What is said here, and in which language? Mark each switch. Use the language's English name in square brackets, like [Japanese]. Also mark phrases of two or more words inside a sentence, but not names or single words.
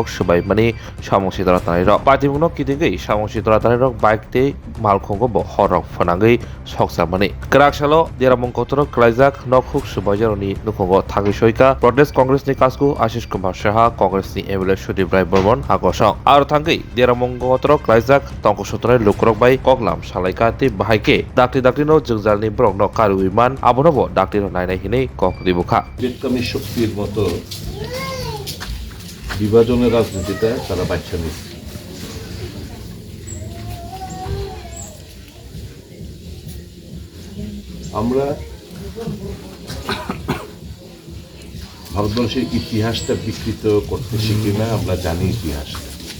[Kok Borok] सुबायमानि सामंसि दरा तानाय रक पातिमुनो किदिंगै सामंसि दरा तानाय रक बाइक ते मालखंगो ब हरक फनांगै सकसामानि क्राकसालो देरामं कतरो क्लाइजाक नखुक सुबायजारनि नुखंगो थांगै सयका प्रदेश कांग्रेसनि कासगु आशिष कुमार साहा कांग्रेसनि एमएलए सुदीप राय बर्मन हागसं आरो थांगै देरामं कतरो क्लाइजाक तंक सुतराय लुक्रक बाय कगलाम सालायका ते बाहायके दाक्ति दाक्ति नो जोंजालनि ब्रक न कारुइमान आबनबो दाक्ति नो नायनाय हिनै कखदिबुखा [Bangla] বিপ্লবী শক্তির মতো বিভাজনের রাজনীতিটা তারা বাচ্চা নিচ্ছে। আমরা ভারতবর্ষের ইতিহাসটা বিকৃত করতে শিখি না, আমরা জানি ইতিহাসটা।